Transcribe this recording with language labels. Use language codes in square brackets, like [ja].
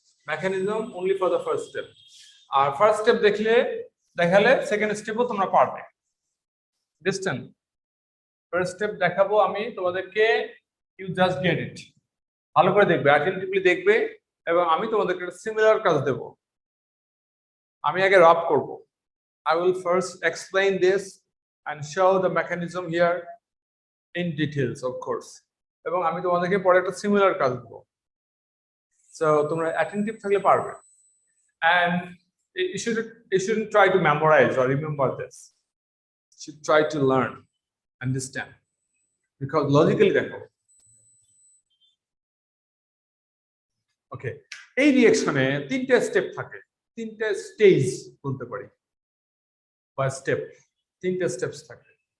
[en] Mechanism only for the first step. [bn] আর first step দেখালে second স্টেপও তোমরা পারবে। Distance first step দেখাবো আমি তোমাদেরকে, [en] You just get it. [bn] ভালো করে দেখবে, অ্যাটেনটিভলি দেখবে, এবং আমি তোমাদেরকে একটা সিমিলার কাজ দেব। আমি আগে রাব করব। [en] I will first explain this and show the mechanism here in details, of course. [bn] এবং আমি তোমাদেরকে পরে একটা সিমিলার কাজ দেব। So তোমরা অ্যাটেনটিভ থাকলে পারবে। [en] And you shouldn't try to memorize or remember this. You should try to learn, understand, because logically দেখো। [bn] ওকে, এই রিঅ্যাকশনে তিনটা স্টেপ থাকে, তিনটা স্টেজ বলতে পারি, বা স্টেপ, তিনটা স্টেপস থাকে।